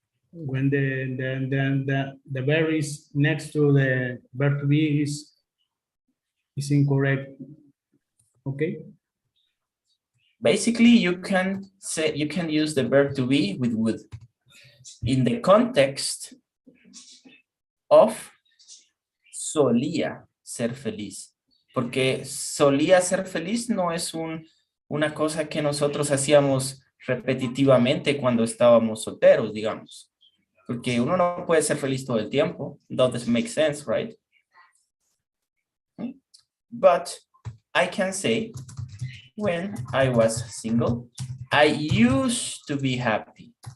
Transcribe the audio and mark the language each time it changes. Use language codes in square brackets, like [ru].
[en] When the verb is next to the verb to be is incorrect. Okay. Basically, you can use the verb to be with would in the context of [es] solía ser feliz. Porque solía ser feliz no es una cosa que nosotros hacíamos repetitivamente cuando estábamos solteros, digamos. Porque uno no puede ser feliz todo el tiempo. [en] Doesn't make sense, right? But I can say, when I was single, I used to be happy.